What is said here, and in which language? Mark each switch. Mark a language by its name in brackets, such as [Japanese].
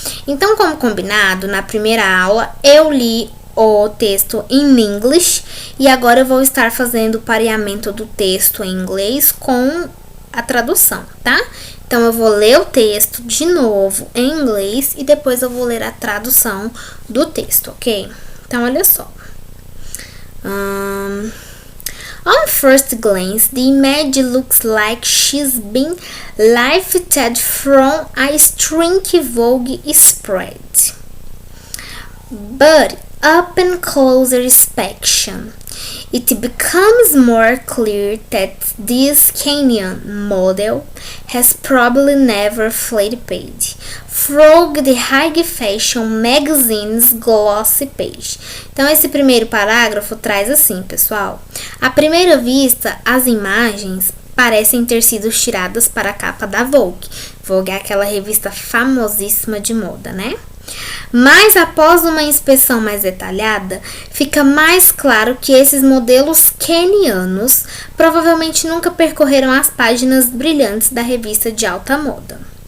[Portuguese] Então, como combinado, na primeira aula eu li o texto em inglês e agora eu vou estar fazendo o pareamento do texto em inglês com a tradução, tá? Então eu vou ler o texto de novo em inglês e depois eu vou ler a tradução do texto, ok? Então olha só. [English] On first glance, the image looks like she's been lifted from a stringy Vogue spread. But upon closer inspection, it becomes more clear that this Kenyan model has probably never flipped through the high fashion magazine's glossy page. [Portuguese] Então, esse primeiro parágrafo traz assim, pessoal. À primeira vista, as imagens parecem ter sido tiradas para a capa da Vogue. Vogue é aquela revista famosíssima de moda, né? Mas após uma inspeção mais detalhada, fica mais claro que esses modelos kenianos provavelmente nunca percorreram as páginas brilhantes da revista de alta moda.